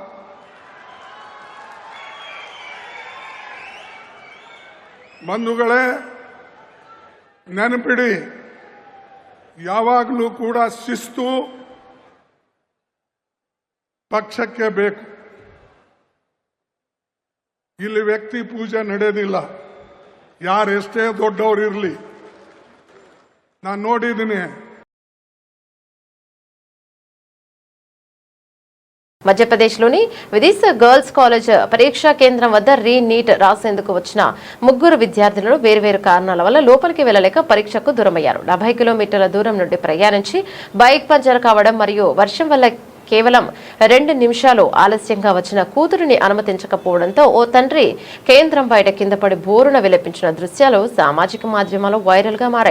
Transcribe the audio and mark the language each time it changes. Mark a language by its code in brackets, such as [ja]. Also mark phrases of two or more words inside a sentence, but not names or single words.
[kn] ಬಂಧುಗಳೇ, ನೆನಪಿಡಿ, ಯಾವಾಗಲೂ ಕೂಡ ಶಿಸ್ತು ಪಕ್ಷಕ್ಕೆ ಬೇಕು. ಇಲ್ಲಿ ವ್ಯಕ್ತಿ ಪೂಜೆ ನಡೆಯೋದಿಲ್ಲ. ಯಾರೆಷ್ಟೇ ದೊಡ್ಡವರಿರಲಿ, ನಾನು ನೋಡಿದ್ದೀನಿ. [te] మధ్యప్రదేశ్లోని విదిశ గర్ల్స్ కాలేజ్ పరీక్షా కేంద్రం వద్ద నీట్ రాసేందుకు వచ్చిన ముగ్గురు విద్యార్థులు వేర్వేరు కారణాల వల్ల లోపలికి వెళ్లలేక పరీక్షకు దూరమయ్యారు. 70 కిలోమీటర్ల దూరం నుండి ప్రయాణించి బైక్ పంచర్ కావడం మరియు వర్షం వల్ల కేవలం 2 నిమిషాలు ఆలస్యంగా వచ్చిన కూతురిని అనుమతించకపోవడంతో ఓ తండ్రి కేంద్రం బయట కింద పడి బోరున విలపించిన దృశ్యాలు సామాజిక మాధ్యమాల్లో వైరల్ గా మారాయి.